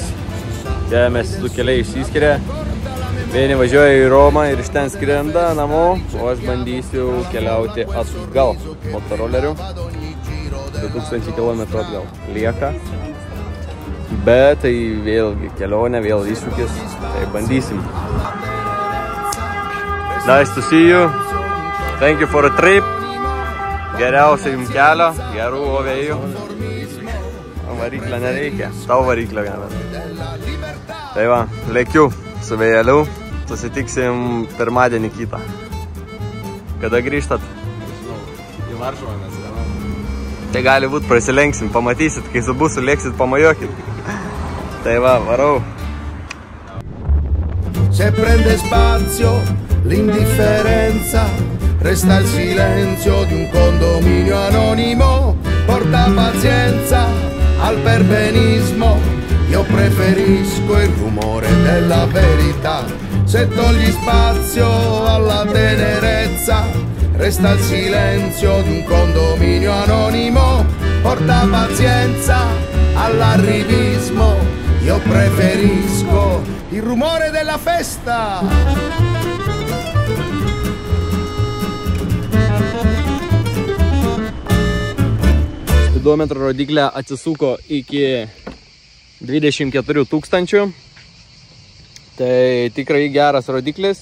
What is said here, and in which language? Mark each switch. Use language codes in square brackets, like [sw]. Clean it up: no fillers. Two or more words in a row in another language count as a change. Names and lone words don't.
[lt] Čia mes su keliai išsiskiria. Vieni važiuoja į Romą ir iš ten skrenda namo, o aš bandysiu keliauti atgal motoroleriu. 2000 km atgal lieka. Bet tai vėlgi kelionė, vėl iššūkis. Tai bandysim. [en] Nice to see you. Thank you for the trip. [lt] Geriausia jums kelio, gerų ovėjų. Variklio nereikia, tau variklio gana. Tai va, lėkiu su vėjeliu, susitiksim pirmadienį kitą. Kada grįžtat? Į Varšuvą mes gana. Tai gali būt prasilenksim, pamatysit, kai su busu lėksit, pamajokit. Tai va, varau. [it] Se prende spazio l'indifferenza, resta il silenzio di un condominio anonimo, porta pazienza al perbenismo, io preferisco il rumore della verità. Se togli spazio alla tenerezza, resta il silenzio di un condominio anonimo, porta pazienza all'arrivismo, io preferisco il rumore della festa. [lt] Spidometro rodiklė atsisuko iki 24 000. Tai tikrai geras rodiklis.